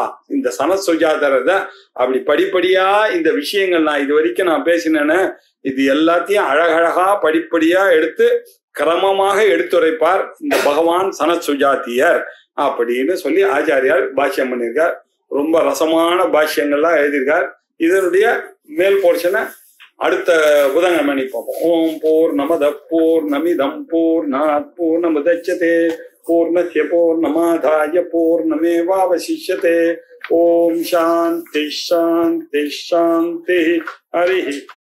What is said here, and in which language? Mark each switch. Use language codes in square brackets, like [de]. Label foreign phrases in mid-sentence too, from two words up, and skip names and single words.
[ta] இந்த சனத் சுஜாதரத அப்படி படிப்படியா இந்த விஷயங்கள் நான் இது வரைக்கும் நான் பேசினேன்னு இது எல்லாத்தையும் அழகழகா படிப்படியா எடுத்து கிரமமாக எடுத்துரைப்பார் இந்த பகவான் சனத் சுஜாத்தியர் அப்படின்னு சொல்லி ஆச்சாரியார் பாஷ்யம் பண்ணியிருக்கார். ரொம்ப ரசமான பாஷ்யங்கள்லாம் எழுதியிருக்கார். இதனுடைய மேல் போர்ஷனை அடுத்த புதன்கிழமை பார்ப்போம். [sa] ओं पूर्णमदः पूर्णमिदं पूर्णात् पूर्णमुदच्यते पूर्णस्य पूर्णमादाय पूर्णमेवावशिष्यते. ओं शान्तिः शान्तिः शान्तिः। हरि